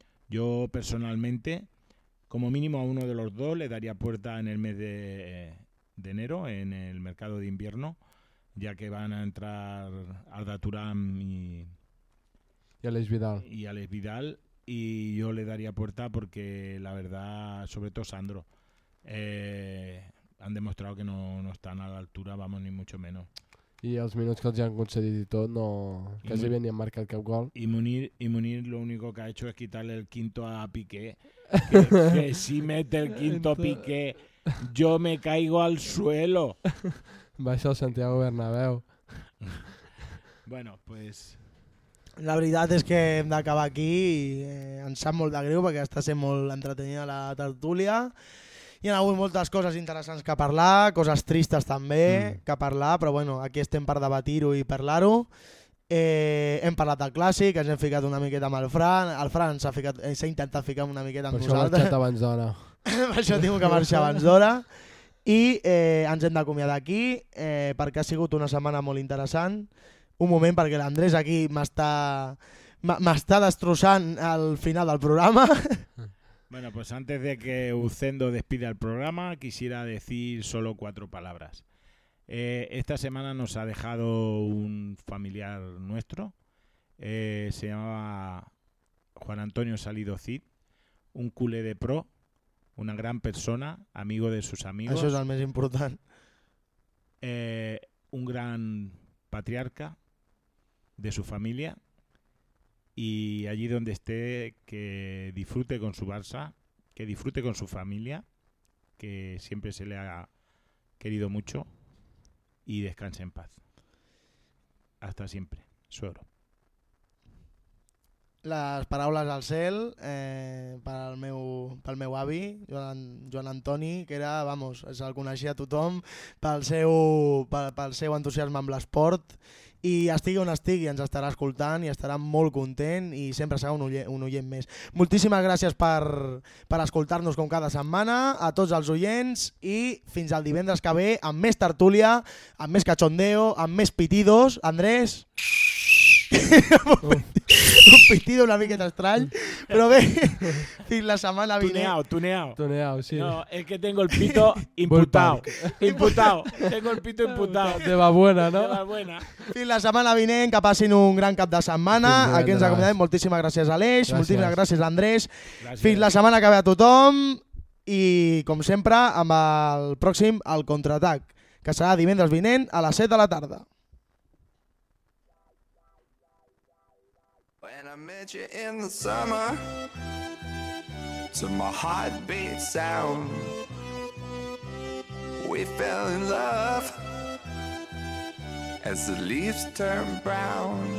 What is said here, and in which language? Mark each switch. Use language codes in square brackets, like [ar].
[es] Yo personalmente, como mínimo a uno de los dos, le daría puerta en el mes de enero, en el mercado de invierno, ya que van a entrar Arda Turán y Aleix Vidal. Y Aleix Vidal, y yo le daría puerta porque la verdad, sobre todo Sandro, han demostrado que no están a la altura, vamos, ni mucho menos. [ca] I els minuts que els han concedit i tot, no, quasi bé ni han marcat cap gol. [es] I Munir lo único que ha hecho es quitarle el quinto a Piqué. Que si mete el quinto Piqué, yo me caigo al suelo. [ca] Baixa el Santiago Bernabéu. [es] Bueno, pues... [ca] La veritat és que hem d'acabar aquí i ens sap molt de greu perquè està sent molt entretenida la tertúlia. Hi ha hagut moltes coses interessants que parlar, coses tristes també que parlar, però bueno, aquí estem per debatir-ho i parlar-ho. Hem parlat del clàssic, ens hem ficat una miqueta amb el Fran. El Fran s'ha intentat ficar una miqueta amb nosaltres. Per això ha marxat abans d'hora. Per això tinc que marxar abans d'hora. I ens hem d'acomiadar aquí perquè ha sigut una setmana molt interessant. Un moment, perquè l'Andrés aquí m'està destrossant al final del programa. [es] Bueno, pues antes de que Ucendo despida el programa, quisiera decir solo cuatro palabras. Esta semana nos ha dejado un familiar nuestro, se llamaba Juan Antonio Salido Cid, un culé de pro, una gran persona, amigo de sus amigos. Eso es lo más importante. Un gran patriarca de su familia. Y allí donde esté, que disfrute con su Barça, que disfrute con su familia, que siempre se le ha querido mucho, y descanse en paz. Hasta siempre. Suero. [ca] Les paraules al cel pel meu avi, Joan Antoni, que era, vamos, se'l coneixia a tothom pel seu entusiasme amb l'esport. I estigui on estigui, ens estarà escoltant i estarà molt content i sempre serà un oient més. Moltíssimes gràcies per escoltar-nos com cada setmana, a tots els oients, i fins al divendres que ve amb més tertúlia, amb més cachondeo, amb més pitidos. Andrés? Un pitido una miqueta estrany, però bé, fins la setmana vinent. [es] Tuneao, sí. No, es que tengo el pito imputado. Imputado. Tengo el pito imputado. De va buena, ¿no? De va buena. [ca] Fins la setmana vinent, que passin un gran cap de setmana. Aquí ens acomiadem. Moltíssimes gràcies a l'Eix, moltíssimes gràcies a Andrés. Gràcies. Fins la setmana que ve a tothom i, com sempre, amb el pròxim, el contraatac, que serà divendres vinent a les 7 de la tarda. [en] I met you in the summer to my heartbeat sound. We fell in love as the leaves turn brown.